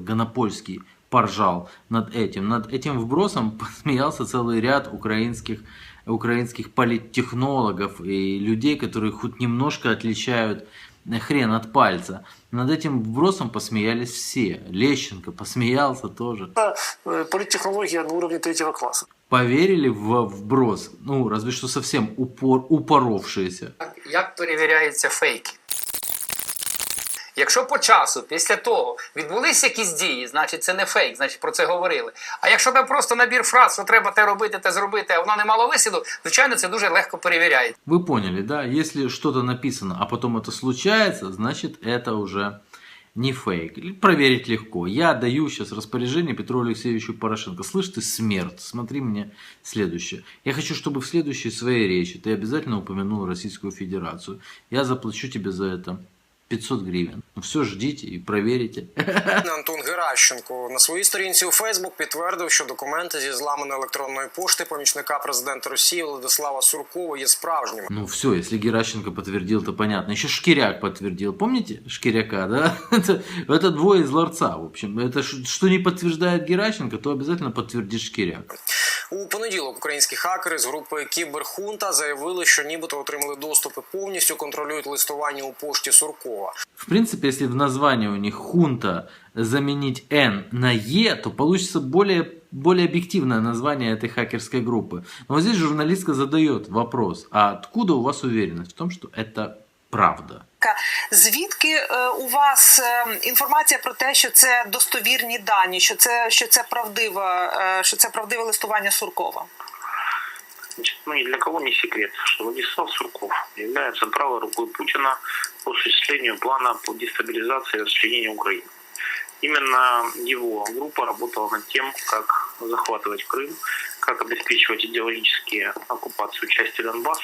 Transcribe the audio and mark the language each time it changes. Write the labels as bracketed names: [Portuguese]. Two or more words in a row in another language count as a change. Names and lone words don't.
[Russian] Гонопольский поржал над этим. Над этим вбросом посмеялся целый ряд украинских политтехнологов и людей, которые хоть немножко отличают хрен от пальца. Над этим вбросом посмеялись все. Лещенко посмеялся тоже. Политтехнология на уровне 3 класса. Поверили в вброс? Ну, разве что совсем упоровшиеся. [Ukrainian] Як перевіряються фейки? Якщо по часу, після того, відбулися якісь дії, значить це не фейк, значить про це говорили. А якщо там просто набір фраз, що треба те робити, те зробити, а воно не мало висіду, звичайно, це дуже легко перевіряється. [Russian] Вы поняли, да? Если что-то написано, а потом это случается, значит это уже не фейк. Проверить легко. Я даю сейчас распоряжение Петру Алексеевичу Порошенко. Слышь ты, смерть, смотри мне следующее. Я хочу, чтобы в следующей своей речи ты обязательно упомянул Российскую Федерацию. Я заплачу тебе за это 500 гривен. Ну все, ждите и проверите. [Ukrainian] Антон Геращенко на своїй сторінці у Фейсбук підтвердив, що документи зі зламаної електронної пошти помічника президента Росії Владислава Суркова є справжніми. [Russian] Ну все, если Геращенко подтвердил, то понятно. Еще Шкиряк подтвердил. Помните Шкиряка, да? Это двое из ларца, в общем. Это что не подтверждает Геращенко, то обязательно подтвердит Шкиряк. [Ukrainian] У понеділок українські хакери з групи Кіберхунта заявили, що нібито отримали доступ і повністю контролюють листування у пошті Суркова. [Russian] В принципе, если в названии у них хунта заменить «Н» на «Е», то получится более объективное название этой хакерской группы. Но вот здесь журналистка задает вопрос, а откуда у вас уверенность в том, что это правда? [Ukrainian] Звідки у вас інформація про те, що це достовірні дані, що це правдиве листування Суркова? [Russian] Значит, ни для кого не секрет, что Владислав Сурков является правой рукой Путина по осуществлению плана по дестабилизации и расчленению Украины. Именно его группа работала над тем, как захватывать Крым, как обеспечивать идеологические оккупацию части Донбасса.